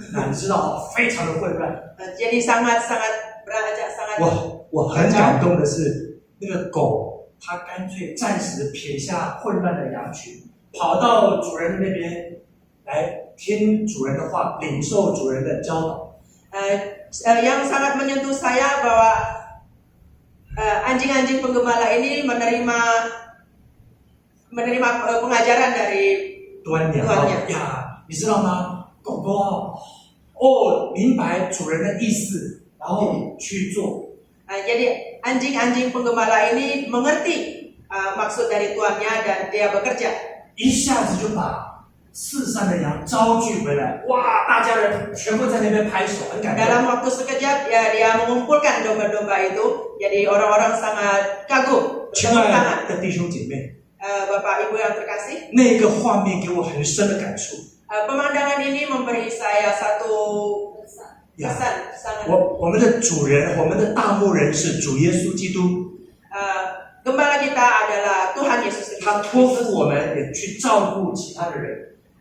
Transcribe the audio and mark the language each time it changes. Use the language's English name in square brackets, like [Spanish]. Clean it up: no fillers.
[Chinese] 那你知道非常的混乱。 [Indonesian] Jadi sangat beranjak sangat. [Chinese] 我很感动的是，那个狗它干脆暂时撇下混乱的羊群，跑到主人那边来听主人的话，领受主人的教导。 [Indonesian] Yang sangat menyentuh saya bahwa anjing-anjing penggembala ini menerima pengajaran dari [Chinese] 端娘呀，你知道吗？狗狗明白主人的意思，然后去做。 [Indonesian] Jadi anjing-anjing penggembala ini mengerti maksud dari tuannya dan dia bekerja. [Chinese] 一下子就把四散的羊招聚回来，哇！大家人全部在那边拍手，很感动。 [Indonesian] Dalam waktu sekejap ya dia mengumpulkan domba-domba itu. Jadi orang-orang sangat kagum. [Chinese] 亲爱的弟兄姐妹。 [Indonesian] Bapak Ibu yang terkasih, [Chinese] 那个画面给我很深的感触。 [Indonesian] pemandangan ini memberi saya satu kesan sangat. [Chinese] 我们的主人，我们的大牧人是主耶稣基督。 [Indonesian] Gembala kita adalah Tuhan Yesus Kristus. [Chinese] 他托付我们也去照顾其他的人。